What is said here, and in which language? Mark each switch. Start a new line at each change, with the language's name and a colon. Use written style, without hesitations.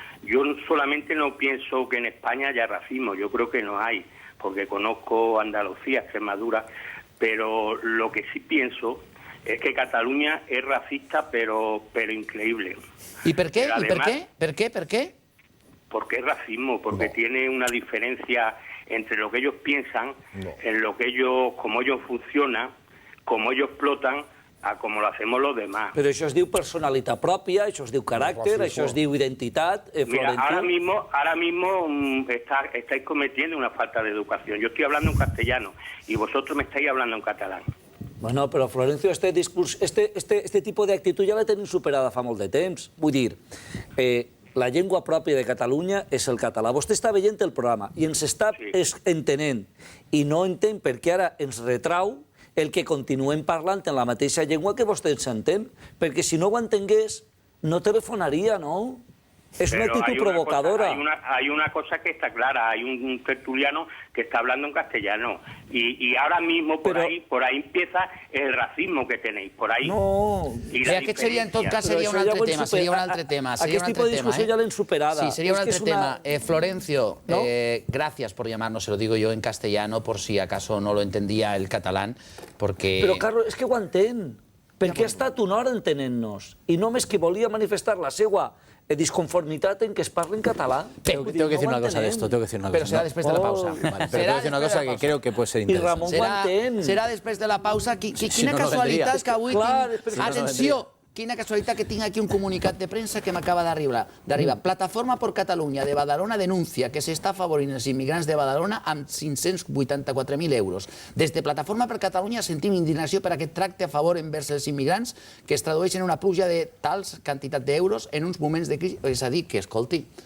Spanish: Yo solamente no pienso que en España haya racismo, yo creo que no hay, porque conozco Andalucía, Extremadura, pero lo que sí pienso es que Cataluña es racista, pero increíble. ¿Y por qué? Además, ¿Por qué? Porque es racismo, porque tiene una diferencia entre lo que ellos piensan, en lo que ellos, cómo ellos funcionan, cómo ellos explotan, a cómo lo hacemos los demás.
Catalan: Però això es diu personalitat pròpia, això es diu caràcter, això es diu identitat.
Spanish: Mira, ahora mismo estáis cometiendo una falta de educación. Yo estoy hablando en castellano y vosotros me estáis hablando en catalán.
Catalan: Bueno, però Florencio, este tipus d'actitud ja la tenim superada fa molt de temps. Vull dir, la llengua pròpia de Catalunya és el català. Vostè està veient el programa i ens està entenent i no entén per què ara ens retrau el que continuem parlant en la mateixa llengua que vostè ens entén, perquè si no ho entengués no telefonaria, no?
Spanish: Es una actitud provocadora. Hay una cosa que está clara, hay un tertuliano que está hablando en castellano y ahora mismo por ahí empieza el racismo que tenéis, por ahí. No.
Catalan: I aquest seria, en tot cas, seria un altre tema. Aquest tipus de discussió ja l'hem superada. Sí, sería un altre tema.
Spanish: Florencio, gracias por llamarnos, se lo digo yo en castellano, por si acaso no lo entendía el catalán, porque...
Catalan: Però, Carlos, és que ho entén, perquè ha estat una hora entenent-nos, i només que volia manifestar la seva disconformitat en que es parli en català.
Spanish: Tengo que decir una cosa de esto, Pero será después de la pausa. Vale, pero tengo que decir una cosa que creo que puede ser interesante.
Catalan: I Ramon ho entén. Serà després de la pausa. Quina casualitat que avui tinc... Atenció! Quina casualitat que tinc aquí un comunicat de premsa que m'acaba d'arribar. Plataforma por Catalunya de Badalona denuncia que s'està afavorint els immigrants de Badalona amb 584.000 euros. Des de Plataforma per Catalunya sentim indignació per aquest tracte a favor envers els immigrants que es tradueix en una pluja de tals quantitat d'euros en uns moments de crisi. És a dir, que, escolti,